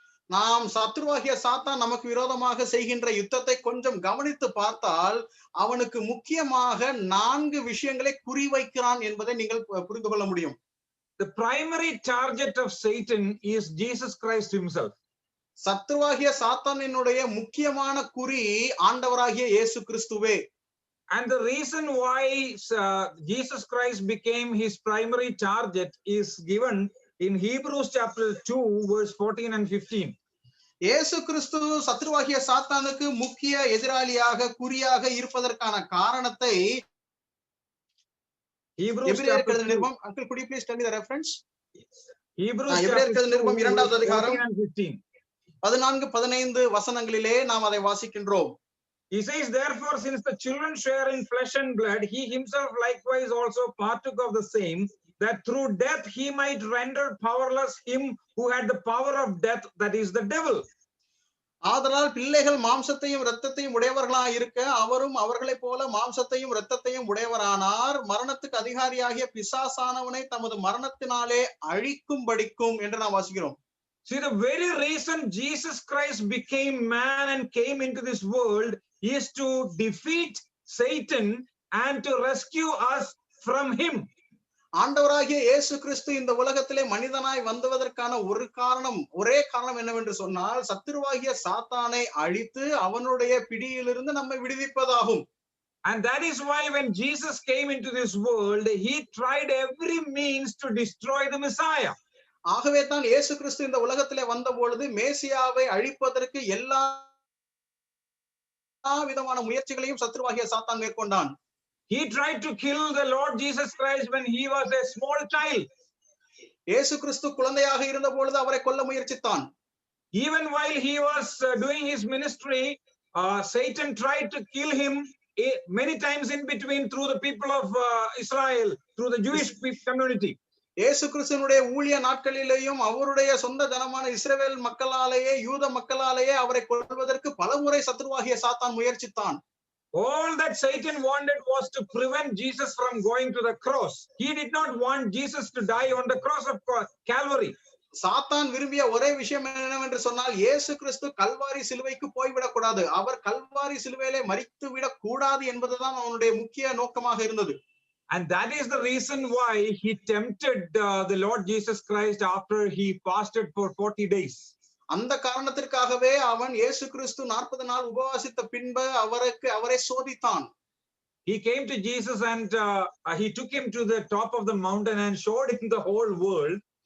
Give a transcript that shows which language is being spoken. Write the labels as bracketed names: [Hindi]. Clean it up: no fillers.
[Tamil] நாம் சத்துருவாகிய சாத்தான் நமக்கு விரோதமாக செய்கின்ற யுத்தத்தை கொஞ்சம் கவனித்து பார்த்தால் அவனுக்கு முக்கியமாக 4 விஷயங்களை குறிவைக்கிறான் என்பதை நீங்கள் புரிந்து கொள்ள முடியும். [English] The primary target of Satan is Jesus Christ himself. [Tamil] சத்துருவாகிய சாத்தானினுடைய முக்கியமான குறி ஆண்டவராகிய இயேசு கிறிஸ்துவே. [English] And the reason why Jesus Christ became his primary target is given in Hebrews chapter 2 verse 14 and 15. [Tamil] இயேசு கிறிஸ்து சத்துருவாகிய சாத்தானுக்கு முக்கிய எதிராளியாக குறியாக இருப்பதற்கான காரணத்தை [English] Hebrews chapter 2. Uncle, could you please tell me the reference? Hebrews chapter 2 [Tamil] 2 அதிகாரம் 14 14-15 வசனங்களிலே நாம் அதை வாசிக்கின்றோம். [English] He says, therefore, since the children share in flesh and blood, he himself likewise also partook of the same, that through death he might render powerless him who had the power of death, that is the devil. [Tamil] ஆதலால் பிள்ளைகள் மாம்சத்தையும் இரத்தத்தையும் உடையவர்களாய் இருக்க அவரும் அவர்களைப் போல மாம்சத்தையும் இரத்தத்தையும் உடையவரானார். மரணத்துக்கு அதிகாரியாகிய பிசாசானவனை தமது மரணத்தினாலே அழிக்கும்படிக்கும் என்று நாம் வாசிக்கிறோம். [English] See, the very reason Jesus Christ became man and came into this world is to defeat Satan and to rescue us from him. [Tamil] ஆண்டவராகிய இயேசு கிறிஸ்து இந்த உலகத்திலே மனிதனாய் வந்ததற்கான ஒரே காரணம் என்னவென்று சொன்னால் சத்துருவாகிய சாத்தானை அழித்து அவனுடைய பிடியிலிருந்து நம்மை விடுவிப்பதாகும். [English] And that is why when Jesus came into this world, he tried every means to destroy the Messiah. [Tamil] ஆகவே தான் இயேசு கிறிஸ்து இந்த உலகத்திலே வந்த பொழுது மேசியாவை அழிப்பதற்கு எல்லா விதமான முயற்சிகளையும் சத்துருவாகிய சாத்தான் மேற்கொண்டான். [English] He tried to kill the Lord Jesus Christ when he was a small child. [Tamil] இயேசு கிறிஸ்து குழந்தையாக இருந்த பொழுது அவரை கொல்ல முயற்சித்தான். [English] Even while he was doing his ministry, Satan tried to kill him many times in between through the people of Israel, through the Jewish community. [Tamil] இயேசு கிறிஸ்துவினுடைய ஊழிய நாட்களிலேயும் அவருடைய சொந்த ஜனமான இஸ்ரவேல் மக்களாலேயே யூத மக்களாலேயே அவரை கொல்வதற்கு பலமுறை சத்துருவாகிய சாத்தான் முயற்சித்தான். [English] All that Satan wanted was to prevent Jesus from going to the cross. He did not want Jesus to die on the cross of Calvary. [Tamil] சாத்தான் விரும்பிய ஒரே விஷயம் என்னவென்று சொன்னால் இயேசு கிறிஸ்து கல்வாரி சிலுவைக்கு போய்விடக் கூடாது, அவர் கல்வாரி சிலுவையிலே மரித்து விடக் கூடாது என்பதுதான் அவனுடைய முக்கிய நோக்கமாக இருந்தது. [English] And that is the reason why he tempted the Lord Jesus Christ after he fasted for 40 days. [Tamil] அந்த காரணத்திற்காகவே அவன் இயேசு கிறிஸ்து 40 நாள் உபவாசித்த பின்பு அவரை சோதித்தான். [English] He came to Jesus and he took him to the top of the mountain and showed him the whole world.